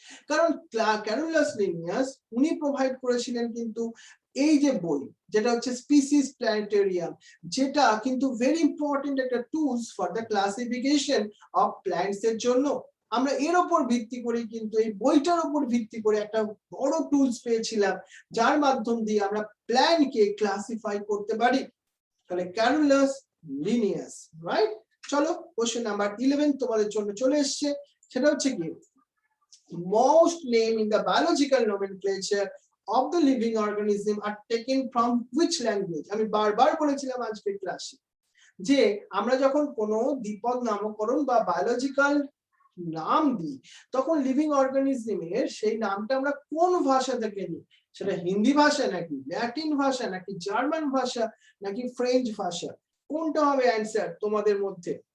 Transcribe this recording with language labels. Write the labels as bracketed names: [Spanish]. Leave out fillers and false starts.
[Bangla] কারণ Carolus Linnaeus উনি provide করেছিলেন কিন্তু এই যে বই যেটা হচ্ছে স্পিসিস প্ল্যানেটেরিয়াম, যেটা কিন্তু ভেরি ইম্পর্টেন্ট একটা tools [English] for the classification of plants [Bangla] এর জন্য। আমরা এর উপর ভিত্তি করে কিন্তু এই বইটার উপর ভিত্তি করে একটা বড় টুলস পেয়েছিলাম যার মাধ্যম দিয়ে আমরা প্ল্যান্টকে ক্লাসিফাই করতে পারি। তাহলে ক্যারোলাস লিনিয়াস, রাইট? চলো কোশ্চেন নাম্বার 11 তোমাদের জন্য চলে এসেছে, সেটা হচ্ছে কি [English] most name in the biological nomenclature of the living organism are taken from which language? [Bangla] আমি বারবার বলেছিলাম আজকের ক্লাসে যে আমরা যখন কোনো দ্বিপদ নামকরণ বা বায়োলজিক্যাল নাম দিই তখন লিভিং অর্গানিজমের সেই নামটা আমরা কোন ভাষা থেকে নিই, সেটা হিন্দি ভাষা নাকি ল্যাটিন ভাষা নাকি জার্মান ভাষা নাকি ফ্রেঞ্চ ভাষা, কোনটা হবে অ্যানসার তোমাদের মধ্যে?